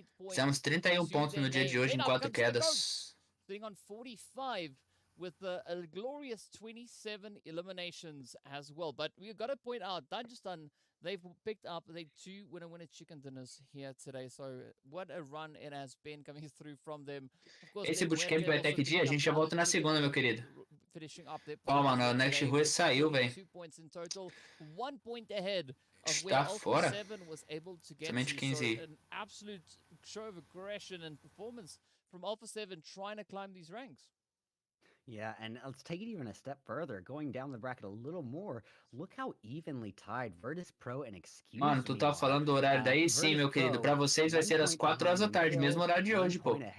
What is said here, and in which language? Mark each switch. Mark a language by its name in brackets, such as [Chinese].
[Portuguese] Fizemos 31 pontos no dia de hoje em 4 quedas. [English] Sitting on 45 with a glorious 27 eliminations as well. But we've got to point out, Dagestan, they've picked up 2 winner chicken dinners here today. So what a run it has been coming through from them. Of course, [Portuguese] esse bootcamp vai até que dia? A gente já volta na segunda, meu querido. Ó, mano, a NEXUS saiu, velho. [English] 1 point ahead. [Portuguese] Está fora? Somente 15. [English] An absolute show of aggression and performance from Alpha 7 trying to climb these ranks. Yeah, and let's take it even a step further, going down the bracket a little more. Look how evenly tied Virtus Pro and Excuse [Portuguese] Mano, tu tá falando do horário daí? Sim, meu querido. Pra vocês vai ser às 4 horas da tarde, mesmo horário de hoje, pô.